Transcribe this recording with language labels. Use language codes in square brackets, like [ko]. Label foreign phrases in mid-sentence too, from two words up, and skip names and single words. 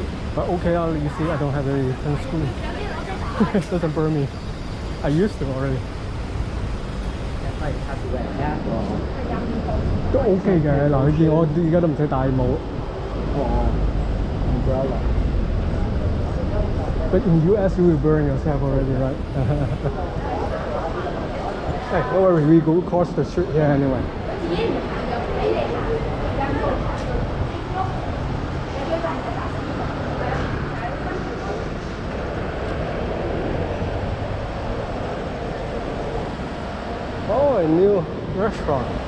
[en] But okay, you see, I don't have any sunscreen. It doesn't burn me. I used to already. That's why you have to wear a hat or [yue] 都 OK 嘅，嗱，你見我而家都唔使戴帽。 [en] umbrella. But in US you will burn yourself already, right? Hey, don't worry, we go across the street here anyway. Oh, a new restaurant.